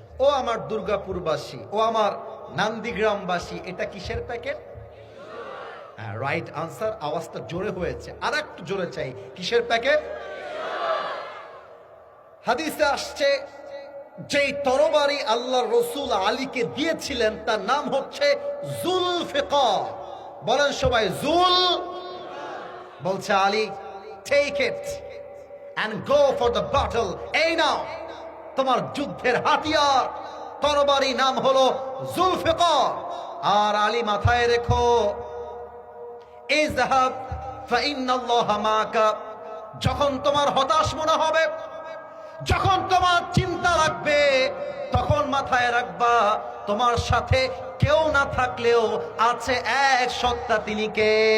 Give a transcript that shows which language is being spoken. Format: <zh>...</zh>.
<bn>ও আমার দুর্গাপুরবাসী, ও আমার নান্দিগ্রামবাসী, এটা কিসের প্যাকেট?</bn> <en>Right answer.</en> <bn>আওয়াজটা জোরে হয়েছে, আর একটু জোরে চাই। কিসের প্যাকেট? হাদিসে আসছে, যেই তরবারি আল্লাহ রসুল আলীকে দিয়েছিলেন তার নাম হচ্ছে জুলফিকার। বলেন সবাই জুল। বলছে Ali,</bn> <en>Take it and go for the battle.</en> <bn>এই নাও তোমার যুদ্ধের হাতিয়ার, তরবারি, নাম হলো জুলফিকার। আর আলী মাথায় রেখো,</bn> <ar>ইযহাব ফাইন্নাল্লাহা মাকা।</ar> <bn>যখন তোমার হতাশ মনে হবে, যখন তোমার চিন্তা লাগবে, তখন মাথায় রাখবা তোমার সাথে কেউ না থাকলেও আছে এক সত্তা, তিনি কে?</bn>